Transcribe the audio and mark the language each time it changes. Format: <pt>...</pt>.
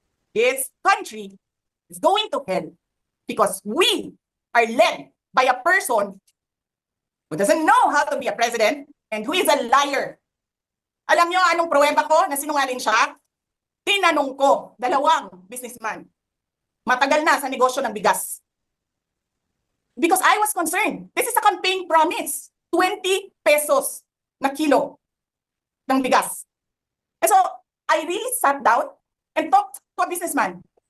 <en>This country is going to hell because we are led by a person who doesn't know how to be a president and who is a liar.</en> <tl>Alam niyo anong pruweba ko na sinungaling siya? Tinanong ko, dalawang businessman. Matagal na sa negosyo ng bigas.</tl> <en>Because I was concerned. This is a campaign promise. 20 pesos</en> <tl>na kilo ng bigas.</tl> <en>And so, I really sat down and talked to a businessman.</en>